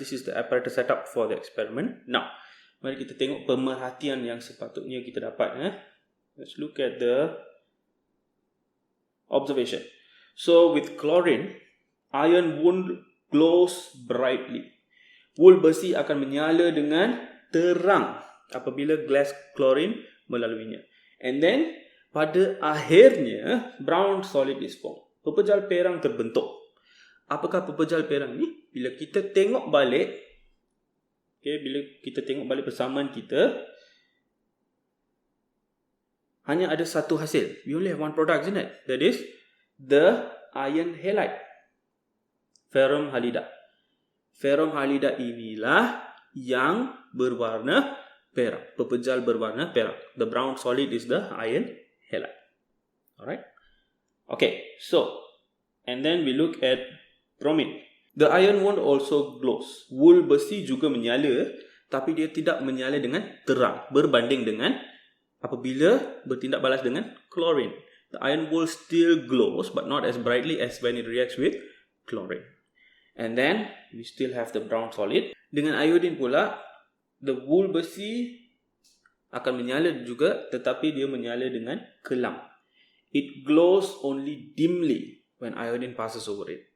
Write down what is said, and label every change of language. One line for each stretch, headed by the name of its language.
English: This is the apparatus setup for the experiment.
Malay: Now, mari kita tengok pemerhatian yang sepatutnya kita dapat.
English: Let's look at the observation. So with chlorine, iron wool glows brightly.
Malay: Wool besi akan menyala dengan terang apabila glass chlorine melaluinya.
English: And then
Malay: pada akhirnya
English: brown solid is formed.
Malay: Pepejal perang terbentuk. Apakah pepejal perang ni? Bila kita tengok balik, bila kita tengok balik persamaan kita, hanya ada satu hasil.
English: We only have one product, isn't it? That is the iron halide, ferrum halida.
Malay: Ferrum halida inilah yang berwarna perak. Pepejal berwarna perak.
English: The brown solid is the iron halide. Alright. Okay, so and then we look at bromine. The iron won't also glows.
Malay: Wool besi juga menyala, tapi dia tidak menyala dengan terang berbanding dengan apabila bertindak balas dengan chlorine.
English: The iron wool still glows but not as brightly as when it reacts with chlorine. And then we still have the brown solid.
Malay: Dengan iodine pula, the wool besi akan menyala juga, tetapi dia menyala dengan kelam.
English: It glows only dimly when iodine passes over it.